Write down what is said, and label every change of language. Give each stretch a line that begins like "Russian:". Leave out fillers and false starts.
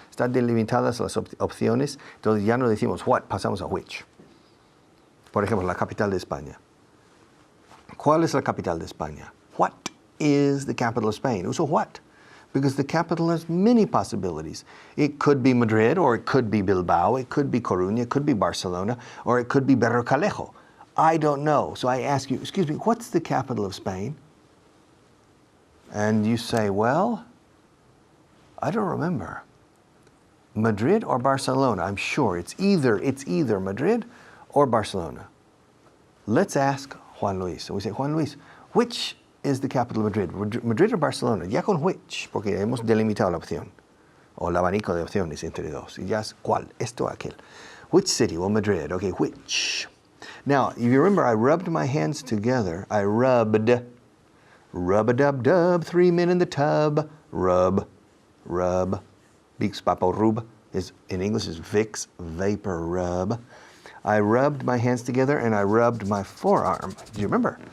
Spanish: Están delimitadas las opciones, entonces ya no decimos what, pasamos a which. Por ejemplo, la capital de España. ¿Cuál es la capital de España?
English: What is the capital of Spain? Uso what? Because the capital has many possibilities. It could be Madrid, or it could be Bilbao, it could be Coruña, it could be Barcelona, or it could be Berrocalejo. I don't know. So I ask you, excuse me, what's the capital of Spain? And you say, well, I don't remember. Madrid or Barcelona? I'm sure it's either Madrid or Barcelona. Let's ask Juan Luis. So we say, Juan Luis, which is the capital of Madrid? Madrid or Barcelona?
Spanish: Ya con which, porque hemos delimitado la opción, o el abanico de opciones entre dos. Y ya es cuál, esto o aquel.
English: Which city? Well, Madrid. Okay, which? Now, if you remember, I rubbed my hands together. I rubbed. Rub-a-dub-dub, 3 men in the tub. Rub. Bix papo rub is, in English, is Vicks Vapor Rub. I rubbed my hands together and I rubbed my forearm. Do you remember?